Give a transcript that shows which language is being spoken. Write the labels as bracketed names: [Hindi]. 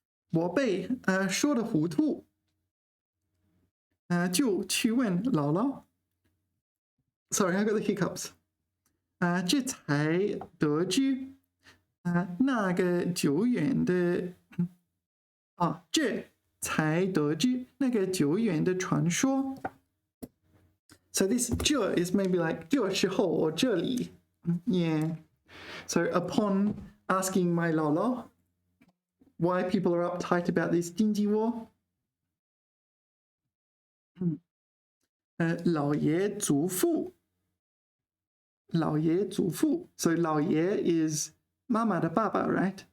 [Chinese] 我被说的糊涂，就去问姥姥。 [English] Sorry, I got the hiccups. [Chinese] 这才得知那个久远的这才得知那个久远的传说。 [English] So this 这 is maybe like 这时候 or 这里. Yeah. So upon asking my 姥姥 why people are uptight about this 经济 war, [Chinese] 老爷祖父 老爷祖父. [English] So 老爷 is [Chinese] 妈妈的爸爸, [English] right?